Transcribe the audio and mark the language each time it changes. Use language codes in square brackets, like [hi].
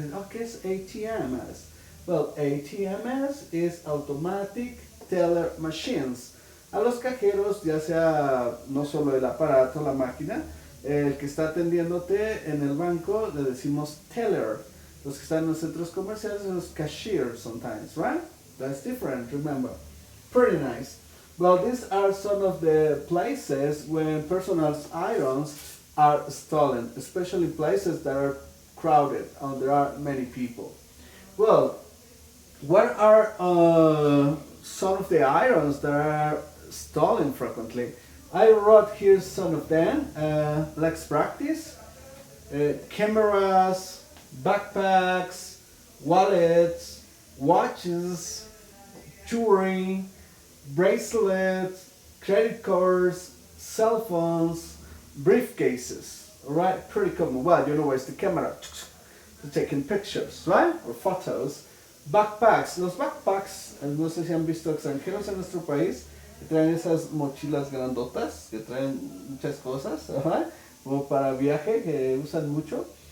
[es] ¿Qué es [en] ATMs? Well, ATMs is automatic teller machines. [es] A los cajeros, ya sea no solo el aparato, la máquina, el que está atendiéndote en el banco, le decimos teller. Los que están en los centros comerciales, los cashiers [en] sometimes, right? That's different, remember. Pretty nice. Well, these are some of the places when personal items are stolen, especially places that are crowded and there are many people. Well, what are some of the items that are stolen frequently? I wrote here some of them. Let's practice. Cameras, backpacks, wallets, watches, jewelry, bracelets, credit cards, cell phones, briefcases. Alright, pretty common. Well, you know where's the camera to taking pictures, right? Or photos. Backpacks. [es] Los backpacks, no sé si han visto extranjeros en nuestro país, que traen esas mochilas grandotas, que traen muchas cosas, ¿right? Como para viaje, que usan mucho.